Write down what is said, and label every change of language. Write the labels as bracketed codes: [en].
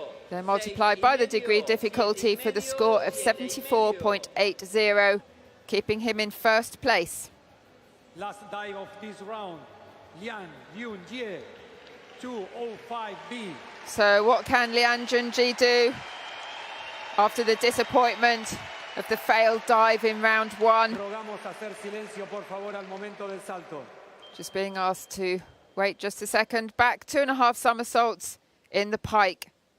[en] They're multiplied by the degree difficulty for the score of 74.80, keeping him in first place. Last dive of this round, Lian Yunjie, 205B. So what can Lian Junji do after the disappointment of the failed dive in round 1? [es] Rogamos hacer silencio, por favor, al momento del salto. [en] Just being asked to wait just a second. Back 2.5 somersaults in the pike.